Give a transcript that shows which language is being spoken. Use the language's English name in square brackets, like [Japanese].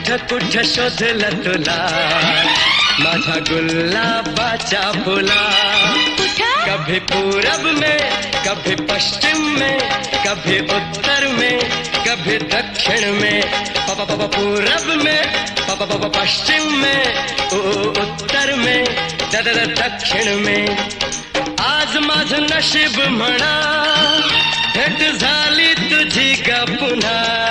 [Marathi] कुठ शोधलं तुला माझ्या गुलाबाच्या फुला. [Hindi] कभी पूरब में कभी पश्चिम में कभी उत्तर में कभी दक्षिण में. पूरब में पश्चिम में उत्तर में दक्षिण में. [Marathi] आज माझं नशीब म्हणा भेट झाली तुझी ग पुन्हा.